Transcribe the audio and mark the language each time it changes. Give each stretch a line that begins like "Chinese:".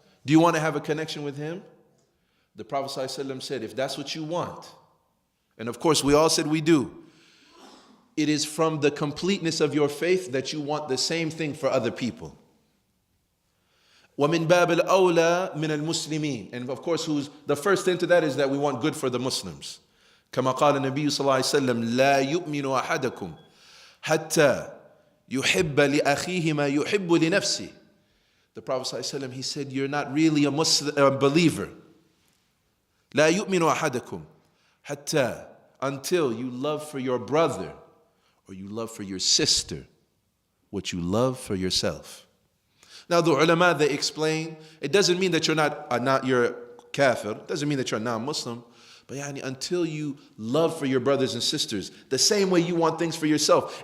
English: Do you want to have a connection with Him? The Prophet ﷺ said, if that's what you want, and of course we all said we do, it is from the completeness of your faith that you want the same thing for other people.
Arabic: وَمِن بَابِ الْأَوْلَى مِنَ الْمُسْلِمِينَ.
English: And of course, who's the first into that is that we want good for the Muslims.
Arabic: كما قال النبي صلى الله عليه وسلم لا يؤمن أحدكم حتى يحب لأخيه ما يحب لنفسه.
English: The Prophet صلى الله عليه وسلم, he said, you're not really a believer.
Arabic: لا يؤمن أحدكم حتى,
English: until you love for your brother or you love for your sister what you love for yourself. Now the ulama, they explain, it doesn't mean that you're a kafir, it doesn't mean that you're a non-Muslim, but until you love for your brothers and sisters the same way you want things for yourself.